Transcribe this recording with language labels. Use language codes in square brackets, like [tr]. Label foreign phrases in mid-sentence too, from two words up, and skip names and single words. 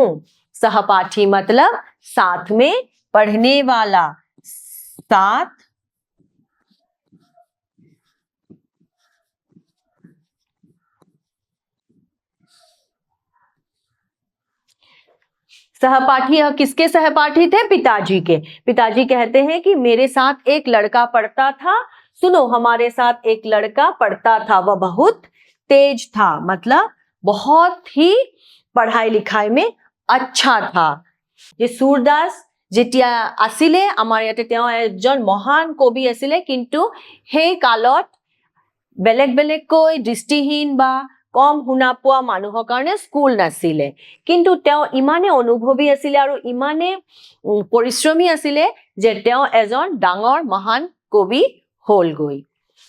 [hi] सहपाठी मतलब साथ में पढ़ने वाला, साथ सहपाठी, किसके सहपाठी थे? पिताजी के। पिताजी कहते हैं कि मेरे साथ एक लड़का पढ़ता था, सुनो, हमारे साथ एक लड़का पढ़ता था, वह बहुत तेज था, मतलब बहुत ही पढ़ाई लिखाई में अच्छा था। [as] ये सूरदास যেতিয়া আছিলে, আমাৰ ইয়াতে তেওঁ এজন মহান কবি আছিলে, কিন্তু সেই কালত বেলেগ বেলেগকৈ দৃষ্টিহীন বা কম শুনা পোৱা মানুহৰ কাৰণে স্কুল নাছিলে, কিন্তু তেওঁ ইমানে অনুভৱী আছিলে আৰু ইমানে পৰিশ্ৰমী আছিলে যে তেওঁ এজন ডাঙৰ মহান কবি হ'লগৈ।